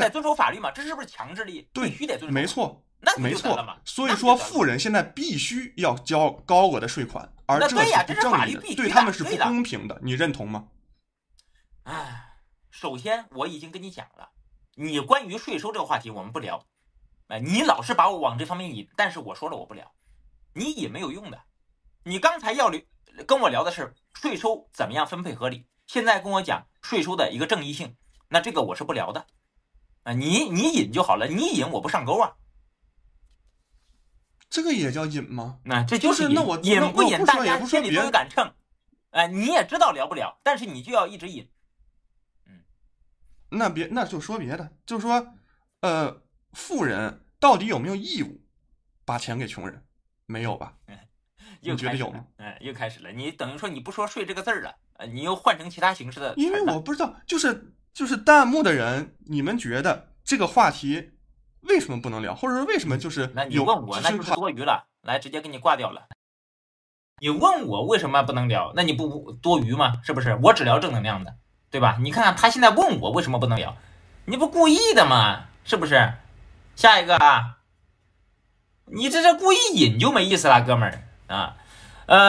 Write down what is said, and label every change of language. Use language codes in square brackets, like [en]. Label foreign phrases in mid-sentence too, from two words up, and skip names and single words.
[zh] 得遵守法律嘛？這是不是強制力？必須得遵守。沒錯。沒錯，所以說富人現在必須要交高額的稅款，而這是不正義的，對他們是不公平的，你認同嗎？首先我已經跟你講了，你關於稅收這個話題我們不聊，你老是把我往這方面引，但是我說了我不聊，你引沒有用的。你剛才要跟我聊的是稅收怎麼樣分配合理，現在跟我講稅收的一個正義性，那這個我是不聊的。你引就好了，你引我不上鈎啊。這個也叫引嗎？那這就是引，引不引大家心裡都有杆秤。你也知道聊不了，但是你就要一直引。那就說別的，就是說，富人到底有沒有義務把錢給窮人？沒有吧？你覺得有嗎？又開始了。你等於說你不說稅這個字兒了，你又換成其他形式的。因為我不知道，就是彈幕的人，你們覺得這個話題為什麼不能聊，或者說為什麼就是那你問我那就是多餘了，來直接給你掛掉了。你問我為什麼不能聊，那你不多餘嗎？是不是？我只聊正能量的，對吧？你看看他現在問我為什麼不能聊，你不故意的嗎？是不是？下一個啊，你這故意引就沒意思了，哥們兒啊。